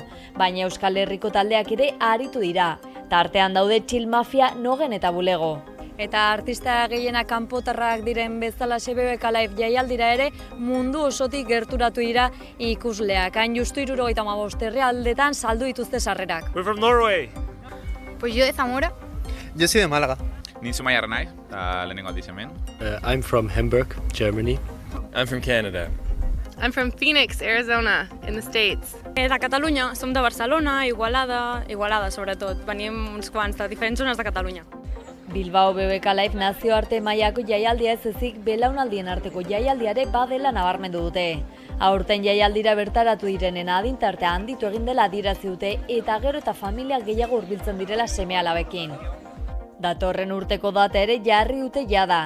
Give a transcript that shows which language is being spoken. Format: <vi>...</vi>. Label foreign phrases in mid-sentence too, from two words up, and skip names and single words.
<eu>Baina Euskal Herriko taldeak ere aritu dira. Tartean daude Chill Mafia, Nogen eta Bulego. Eta artista gehienak kanpotarrak diren bezala BBK Live jaialdira ere mundu osotik gerturatu dira ikusleak. Hain justu 75 herrialdetan saldu dituzte sarrerak.</eu> <en>We're from Norway.</en> <es>Pues yo de Zamora. Yo soy de Málaga.</es> <eu>Ni Zumaiar naiz, eta lehenengo aldiz hemen.</eu> <en>I'm from Hamburg, Germany. I'm from Canada. I'm from Phoenix, Arizona, in the States.</en> <ca>De Catalunya, som de Barcelona, Igualada sobretot. Venim uns quants de diferents zones de Catalunya.</ca> <eu>Bilbao BBK Live nazioarte mailako jaialdia ez ezik belaunaldien arteko jaialdiare badela nabarmendu dute. Aurten jaialdira bertaratu direnen adintartea handitu egin dela adierazi dute eta gero eta familia gehiago hurbiltzen direla seme-alabekin. Datorren urteko data ere jarri dute jada.</eu>